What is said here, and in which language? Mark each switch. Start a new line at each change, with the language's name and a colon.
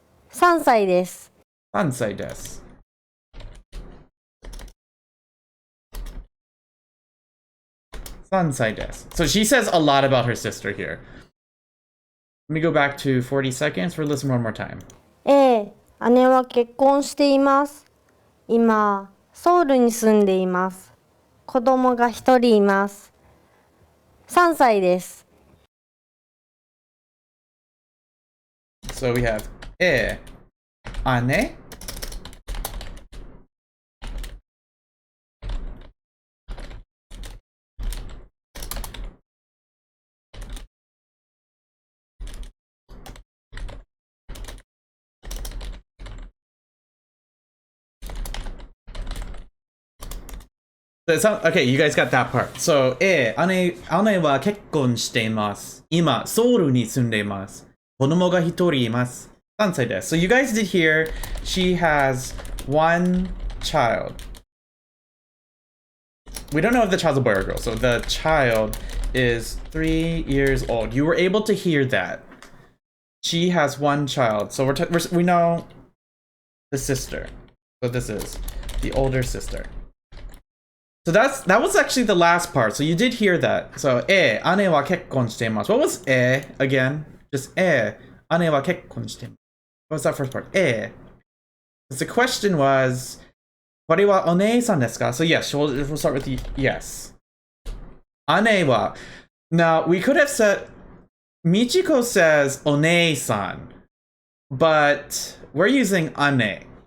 Japanese: 3歳です。 3歳です。 3歳です。
English: So she says a lot about her sister here. Let me go back to 40 seconds for listen one more time.
Japanese: ええ、姉は結婚しています。今、ソウルに住んでいます。子供が一人います。3歳です。
English: So we have 姉 Okay, you guys got that part.
Japanese: So, 姉は結婚しています。今、ソウルに住んでいます。子供が一人います。3歳です。
English: So you guys did hear she has one child. We don't know if the child's a boy or girl. So the child is 3 years old. You were able to hear that. She has one child. So we know the sister. So this is the older sister. So that was actually the last part. So you did hear that.
Japanese: So 姉は結婚しています.
English: What was again?
Japanese: Just 姉は結婚しています.
English: What was that first part? The question was,
Japanese: これはお姉さんですか?
English: So yes, we'll start with the yes.
Japanese: 姉は.
English: Now we could have said, Michiko says お姉さん, but we're using 姉.